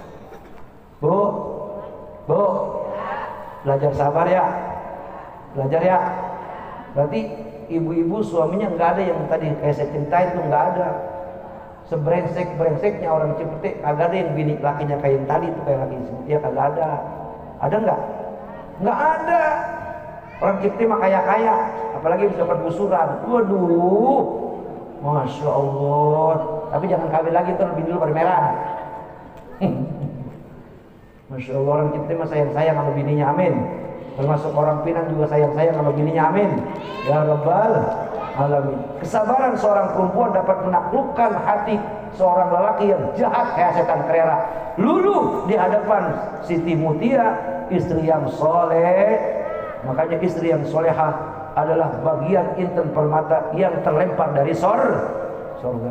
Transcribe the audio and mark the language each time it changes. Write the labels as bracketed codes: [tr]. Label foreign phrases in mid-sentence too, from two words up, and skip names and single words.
[id] Bu, belajar sabar ya, belajar ya. Berarti ibu-ibu suaminya nggak ada yang tadi kayak saya ceritain tuh, nggak ada. Sebrengsek-brengseknya orang Cipete kagak ada yang bini lakinya kayak yang tadi tuh, kayak laki dia kagak ada. Ada nggak? Nggak ada. Orang Cipete mah kaya-kaya, apalagi bisa bergusuran. Waduh, [ar] ما شاء الله. [id] Tapi jangan kawin lagi tuh, bini lu pada merah. [ar] ما شاء الله, [id] orang Cipete mah sayang-sayang sama bininya, amin. Termasuk orang Pinang juga sayang-sayang sama bininya, amin. [ar] يا رب العالمين. [id] Kesabaran seorang perempuan dapat menaklukkan hati seorang lelaki yang jahat kayak setan kerera. Luluh di hadapan Siti Mutia, istri yang soleh. Makanya istri yang solehah adalah bagian inten permata yang terlempar dari surga.